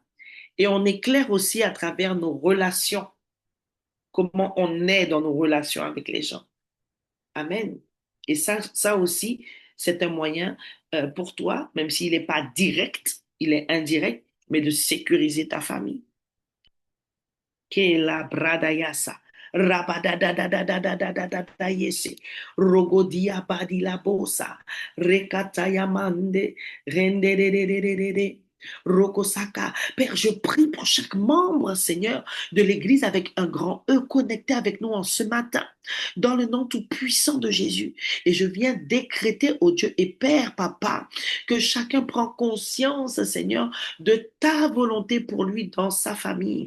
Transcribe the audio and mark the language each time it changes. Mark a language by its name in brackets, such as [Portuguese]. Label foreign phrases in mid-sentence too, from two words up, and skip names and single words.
[French] Et on éclaire aussi à travers nos relations, comment on est dans nos relations avec les gens. Amen. Et ça aussi, c'est un moyen pour toi, même s'il n'est pas direct, il est indirect, mais de sécuriser ta famille. Que la bradayasa. Rabadadadadadadadadadadayese. Rogodia badi la bosa. Rekataya mande. Rendededededede. Rokosaka. Père, je prie pour chaque membre, Seigneur, de l'Église avec un grand E connecté avec nous en ce matin, dans le nom tout-puissant de Jésus. Et je viens décréter au Dieu et Père, Papa, que chacun prend conscience, Seigneur, de ta volonté pour lui dans sa famille.